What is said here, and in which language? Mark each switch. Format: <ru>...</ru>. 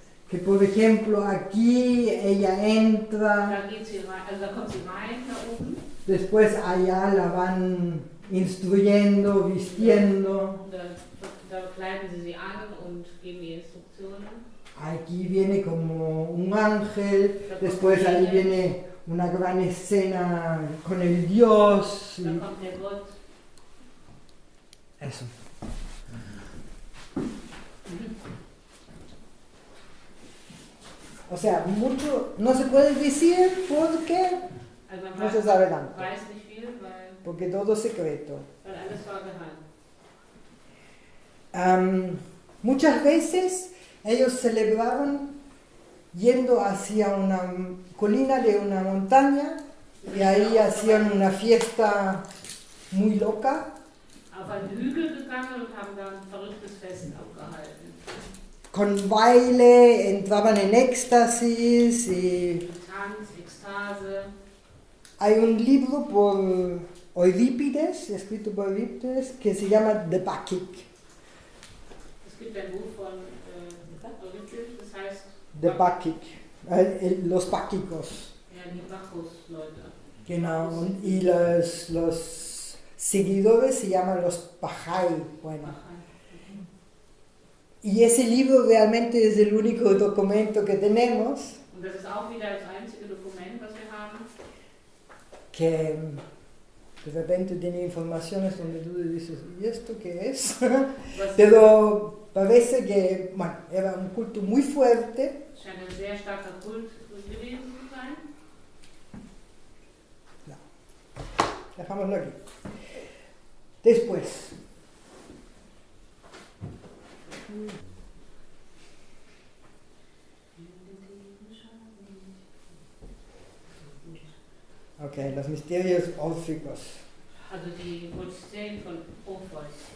<es>Que por ejemplo aquí ella entra,</es> <de>Da geht sie rein, also da kommt sie rein, da oben.</de> <es>después allá la van instruyendo, vistiendo.</es> <de>Da kleiden sie sie an und geben ihr Instruktionen.</de> <es>Aquí viene como un ángel, después ahí viene una gran escena con el Dios.</es> <de>Da kommt der Gott.</de> <es>Eso. O sea, mucho no se puede decir porque</es> <de>Also man</de> <es>no se sabe tanto,</es> <de>weiß nicht viel,</de> <es>porque todo es secreto.</es> <de>weil alles war geheim.</de> <es>Muchas veces ellos celebraban yendo hacia una colina de una montaña y ahí hacían una fiesta muy loca.</es> <de>Auf einen Hügel gegangen und haben da ein verrücktes Fest abgehalten.</de> <es>Con baile, entraban en éxtasis y</es> <de>Tanz, Ekstase.</de> <es>hay un libro por Eurípides, escrito por Eurípides, que se llama The Bacchic.</es> <de>Es gibt ein Buch von Eurypides, das heißt</de> <es>The Bacchic, los báquicos.</es> <de>ja, die Bacchus-Leute. Genau,</de> <es>y los seguidores se llaman los Bajai. Bueno. Y ese libro realmente es el único documento que tenemos</es> <de>Und das ist auch wieder das einzige Dokument, was wir haben.</de> <es>que de repente tiene informaciones donde tú dices, ¿y esto qué es?</es> <de>Was</de> <es>Pero parece que, bueno, era un culto muy fuerte.</es> <de>scheint ein sehr starker Kult gewesen zu sein.</de> <es>Dejámoslo aquí. Después, ok, los misterios órficos.</es> <de>Also die Mysterien von Orpheus.</de>